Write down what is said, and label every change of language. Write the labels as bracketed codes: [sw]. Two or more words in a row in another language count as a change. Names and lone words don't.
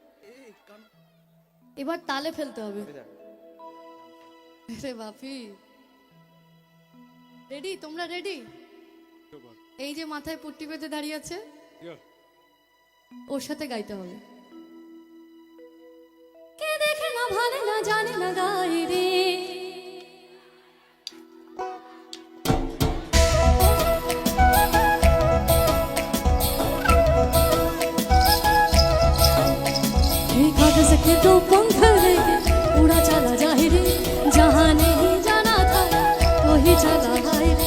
[bn] এবার তালে ফেলতে হবে। রে বাপি, রেডি? তোমরা রেডি? এই যে মাথায় পুট্টি বেঁধে দাঁড়িয়ে আছে ওর সাথে গাইতে হবে। কে দেখে না ভালে না জানে না গায় রে। [hi] कागज के दो पंख लेके उड़ा चला जाए रे, जहाँ नहीं जाना था वही चला है रे।